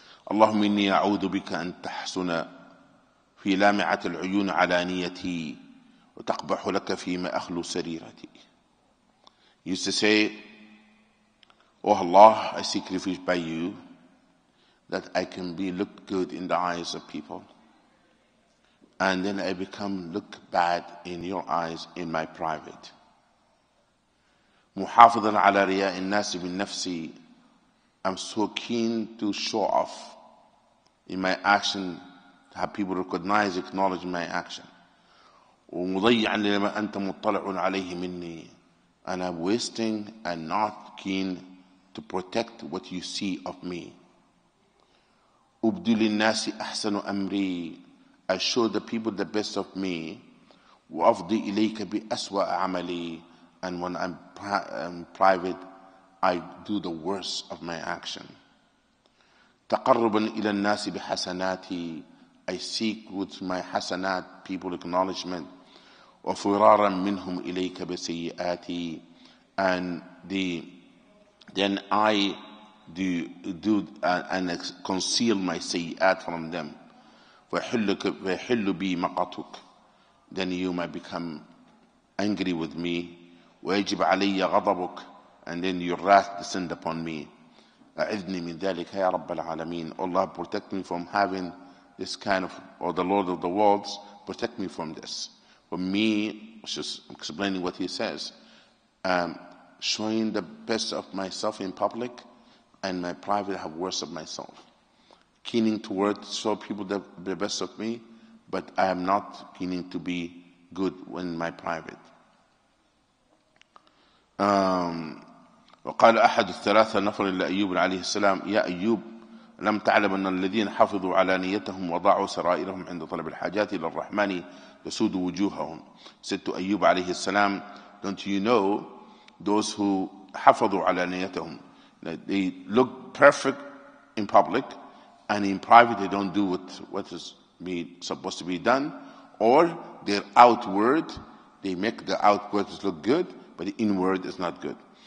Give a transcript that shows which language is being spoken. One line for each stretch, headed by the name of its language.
Arabic: اللهم إني أعوذ بك أن تحسن في لامعة العيون علانيتي وتقبح لك فيما أخلو سريرتي.
English: He used to say, Oh Allah, I seek refuge by you that I can look good in the eyes of people, and then I look bad in your eyes in my private.
Arabic: محافظا على رياء الناس من نفسي.
English: I'm so keen to show off in my action, to have people recognize, acknowledge my action.
Arabic: ومضيعا لما أنت مطلع عليه مني.
English: And I'm wasting and not keen to protect what you see of me.
Arabic: أبدي للناس أحسن أمري.
English: I show the people the best of me.
Arabic: وأفضي إليك بأسوأ عملي.
English: And when I'm private, I do the worst of my action.
Arabic: تقربا إلى الناس بحسناتي.
English: I seek with my hasanat people acknowledgement.
Arabic: وفرارا منهم إليك بسيئاتي.
English: And then I do and conceal my sayyat from them.
Arabic: ويحل بي مقتك.
English: Then you might become angry with me.
Arabic: ويجب علي غضبك.
English: And then your wrath descend upon me.
Arabic: أعذني من ذلك يا رب العالمين.
English: Allah, protect me from having this kind of, or the Lord of the worlds, protect me from this. For me, just explaining what he says, showing the best of myself in public, and my private have worse of myself. Keening toward show people the best of me, but I am not keening to be good in my private.
Arabic: وقال أحد الثلاثة نفر لأيوب عليه السلام يا أيوب لم تعلم أن الذين حفظوا علانيتهم وضاعوا سرائرهم عند طلب الحاجات إلى الرحمن يسود وجوههم.
English: Said to Ayyub عليه السلام, don't you know those who
Arabic: حفظوا علانيتهم,
English: they look perfect in public and in private they don't do what is supposed to be done, or their outward, they make the outward look good but the inward is not good.